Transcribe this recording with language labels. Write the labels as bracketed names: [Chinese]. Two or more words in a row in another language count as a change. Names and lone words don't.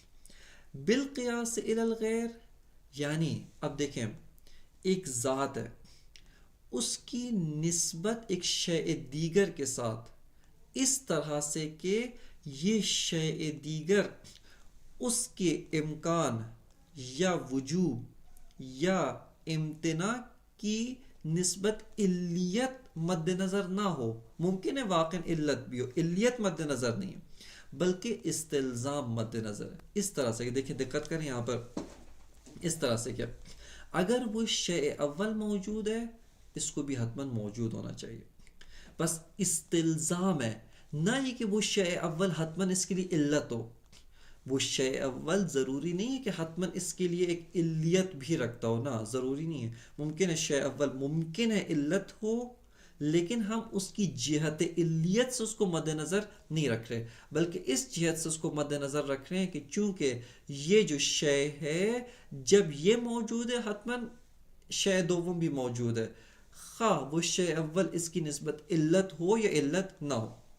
[Arabic] بالقیاس الی الغیر، [Urdu] یعنی اب دیکھیں ایک ذات ہے، اس کی نسبت ایک شیء دیگر کے ساتھ اس طرح سے کہ یہ شیء دیگر اس کے امکان یا وجوب یا امتناع کی نسبت علیت مد نظر نہ ہو، ممکن ہے واقع علت بھی ہو، علیت مد نظر نہیں ہے بلکہ استلزام مد نظر ہے۔ اس طرح سے دیکھیں، دقت کریں یہاں پر، اس طرح سے کیا، اگر وہ شیء اول موجود ہے اس کو بھی حتماً موجود ہونا چاہیے، بس استلزام ہے، نہ یہ کہ وہ شیء اول حتماً اس کے لیے علت ہو، وہ شیء اول ضروری نہیں ہے کہ حتماً اس کے لیے ایک علیت بھی رکھتا ہو، نہ ضروری نہیں ہے، ممکن ہے شیء اول ممکن ہے علت ہو لیکن ہم اس کی جہت علیت سے اس کو مد نظر نہیں رکھ رہے بلکہ اس جہت سے اس کو مد نظر رکھ رہے ہیں کہ چونکہ یہ جو شے ہے جب یہ موجود ہے حتماً شے دوم بھی موجود ہے، خواہ وہ شے اول اس کی نسبت علت ہو یا علت نہ ہو۔